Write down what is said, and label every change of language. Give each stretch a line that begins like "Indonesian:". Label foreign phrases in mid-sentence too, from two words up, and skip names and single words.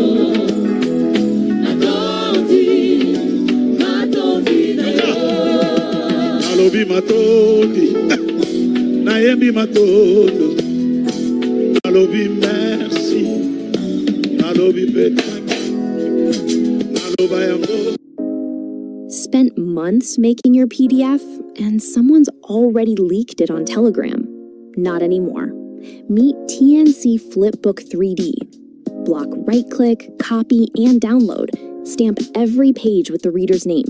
Lingala: Nalobi matodi, nayembi matodo. Nalobi merci, nalobi petaki, naloba yango.
English: Spent months making your PDF and someone's already leaked it on Telegram. Not anymore. Meet TNC Flipbook 3D. Block right-click, copy, and download. Stamp every page with the reader's name.